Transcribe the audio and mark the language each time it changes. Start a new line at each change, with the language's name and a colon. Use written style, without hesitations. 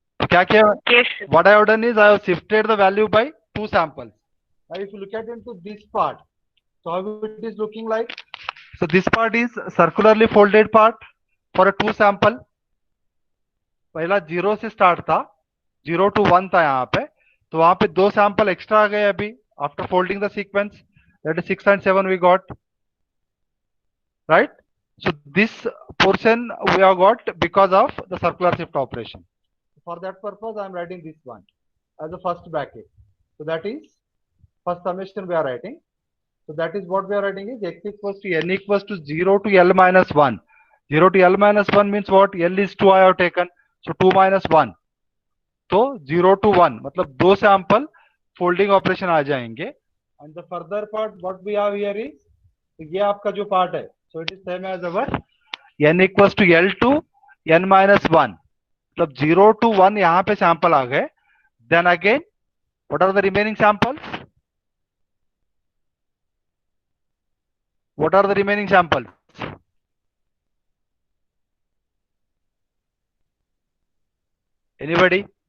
Hindi: क्या किया?
English: Yes, sir. What I have done is I have shifted the value by 2 samples. Now if you look at into this part, so how it is looking like? So this part is circularly folded part for a 2 sample.
Hindi: पहला 0 से start था, 0 to 1 था यहाँ पे, तो वहां पे 2 sample extra आ गए अभी
English: After folding the sequence, that is 6 and 7 we got, right? So this portion we have got because of the circular shift operation. For that purpose I am writing this one as a first bracket. So that is first summation we are writing. So that is what we are writing is x equals to n equals to 0 to L minus 1. 0 to L minus 1 means what? L is 2 I have taken. So 2 minus 1.
Hindi: तो 0 to 1 मतलब 2 sample folding operation आ जाएंगे.
English: and the further part what we have here is,
Hindi: तो ये आपका जो part है,
English: So it is same as our n equals to L to n minus 1.
Hindi: मतलब 0 to 1 यहाँ पे सैंपल आ गए.
English: Then again, what are the remaining samples? What are the remaining samples? Anybody?